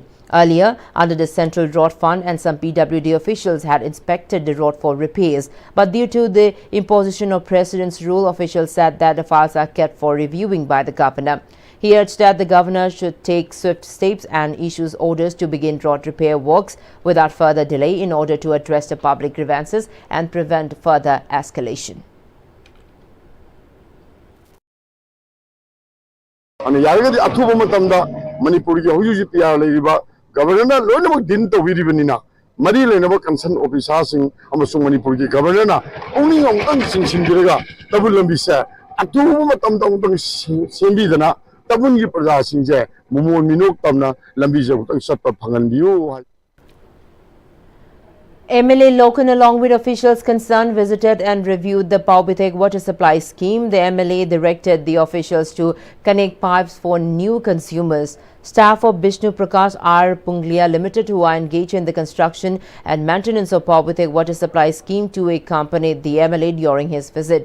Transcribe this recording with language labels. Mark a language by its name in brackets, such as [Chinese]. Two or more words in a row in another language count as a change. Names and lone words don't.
[English] Earlier, under the Central Road Fund and some PWD officials had inspected the road for repairs, but due to the imposition of President's rule, officials said that the files are kept for reviewing by the Governor. He urged that the Governor should take swift steps and issues orders to begin road repair works without further delay in order to address the public grievances and prevent further escalation. [Manipuri] Manipur ki hoju PR leiba governor loinamuk din to wiribanina mari leinaba [English] concern officer [Manipuri] sing amasung Manipur ki governor na ongning ongtang singsinbiraga tabul lambi se atu matam tong sembi dana tabun ki praja singje mumon minok tamna lambi je utang satpa phangan biu. [English] MLA Lokan along with officials concerned visited and reviewed the Paubithek water supply scheme. The MLA directed the officials to connect pipes for new consumers. Staff of Bishnu Prakash R. Punglia Limited, who are engaged in the construction and maintenance of Paubithek water supply scheme, to accompanied the MLA during his visit.